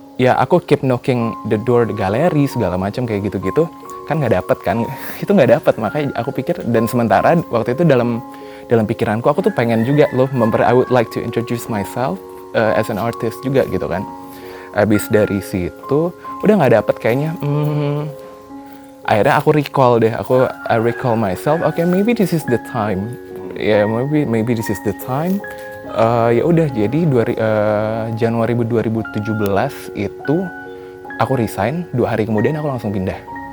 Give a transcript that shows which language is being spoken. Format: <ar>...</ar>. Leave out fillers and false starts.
<id>ya aku</id> <en>keep knocking the door</en> <id>the galeri segala macam kayak gitu-gitu kan nggak dapet kan itu nggak dapet, makanya aku pikir. Dan sementara waktu itu dalam pikiranku aku tuh pengen juga loh</id> <en>I would like to introduce myself as an artist</en> <id>juga gitu kan. Abis dari situ udah nggak dapet kayaknya. Akhirnya aku</id> <en>I recall myself, okay, maybe this is the time. Maybe this is the time.</en> <id>Ya udah, jadi Januari 2017 itu aku resign, 2 hari kemudian aku langsung pindah.</id>